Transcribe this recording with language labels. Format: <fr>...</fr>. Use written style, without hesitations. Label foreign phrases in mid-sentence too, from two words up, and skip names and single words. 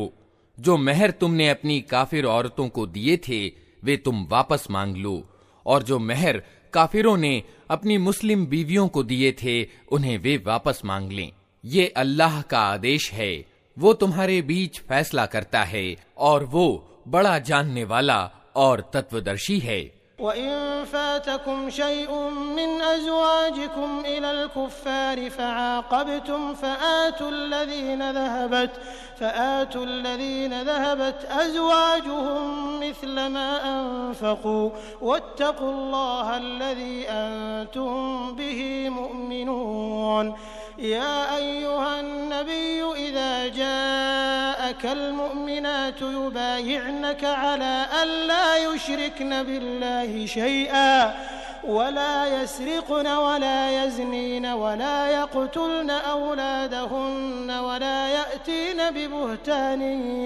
<hi>जो मेहर तुमने अपनी काफिर औरतों को दिए थे वे तुम वापस मांग लो, और जो मेहर काफिरों ने अपनी मुस्लिम बीवियों को दिए थे उन्हें वे वापस मांग लें। ये अल्लाह का आदेश है, वो तुम्हारे बीच फैसला करता है और वो बड़ा जानने वाला और तत्वदर्शी है।</hi> <ar>وإن فاتكم شيء من أزواجكم إلى الكفار فعاقبتم فآتوا الذين ذهبت أزواجهم مثل ما أنفقوا واتقوا الله الذي أنتم به مؤمنون. يا أيها النبي إذا جاءك المؤمنات يبايعنك على ألا يشركن بالله شيئا ولا يسرقن ولا يزنين ولا يقتلن أولادهن ولا يأتين ببهتان</ar>